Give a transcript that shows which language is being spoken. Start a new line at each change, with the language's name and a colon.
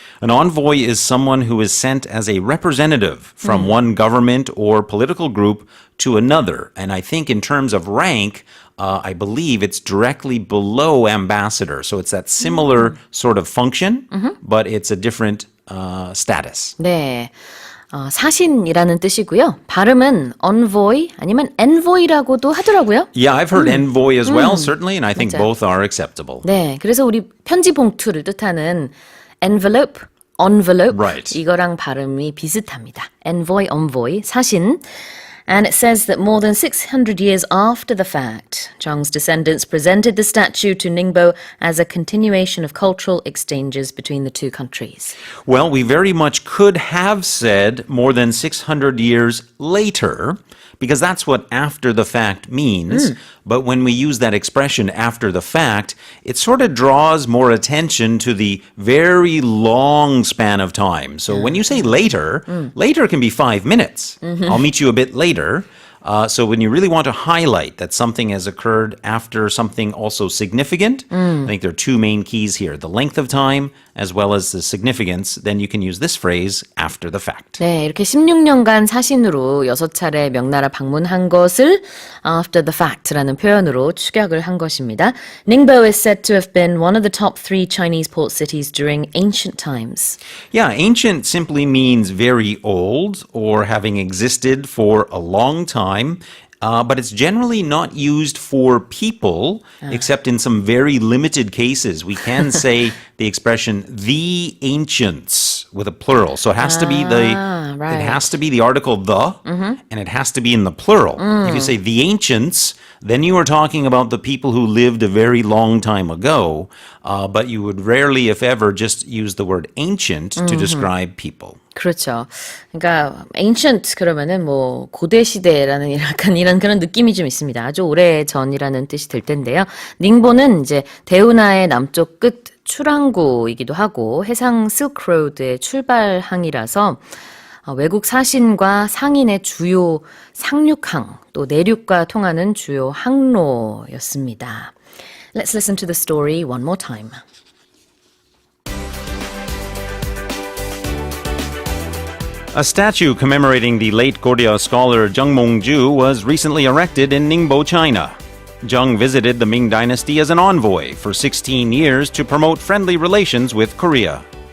English: An envoy is someone who is sent as a representative from one government or political group to another. And I think in terms of rank, I believe it's directly below ambassador. So it's that similar sort of function, but it's a different status.
Korean: 네. 사신이라는 뜻이고요. 발음은 envoy 아니면 envoy라고도 하더라고요.
English: Yeah, I've heard envoy as well, certainly, and I think
Korean: 맞아요.
English: both are acceptable.
Korean: 네. 그래서 우리 편지 봉투를 뜻하는 envelope, envelope
English: Right.
Korean: 이거랑 발음이 비슷합니다. envoy, 사신.
English: And it says that more than 600 years after the fact, Jung's descendants presented the statue to Ningbo as a continuation of cultural exchanges between the two countries. Well, we very much could have said more than 600 years later, because that's what after the fact means. But when we use that expression after the fact, it sort of draws more attention to the very long span of time. So when you say later, later can be 5 minutes. I'll meet you a bit later. So when you really want to highlight that something has occurred after something also significant, I think there are 2 main keys here, the length of time as well as the significance, then you can use this phrase after the fact.
Korean: 네, 이렇게 16년간 사신으로 6차례 명나라 방문한 것을
English: after the fact
Korean: 라는 표현으로 축약을 한 것입니다.
English: Ningbo is said to have been one of the top 3 Chinese port cities during ancient times. Yeah, ancient simply means very old or having existed for a long time. but it's generally not used for people, except in some very limited cases. We can say the expression "the ancients" with a plural, so it has to be right. it has to be the article "the," and it has to be in the plural. If you say "the ancients," then you are talking about the people who lived a very long time ago, but you would rarely, if ever, just use the word "ancient" to describe people.
Korean: 그렇죠. 그러니까 ancient 그러면은 뭐 고대 시대라는 약간 이런 그런 느낌이 좀 있습니다. 아주 오래 전이라는 뜻이 들 텐데요. 닝보는 이제 대운하의 남쪽 끝 출항구이기도 하고 해상 실크로드의 출발항이라서 외국 사신과 상인의 주요 상륙항 또 내륙과 통하는 주요 항로였습니다.
English: Let's listen to the story one more time. A statue commemorating the late Goryeo scholar Zheng Mongju was recently erected in Ningbo, China. Zheng visited the Ming Dynasty as an envoy for 16 years to promote friendly relations with Korea.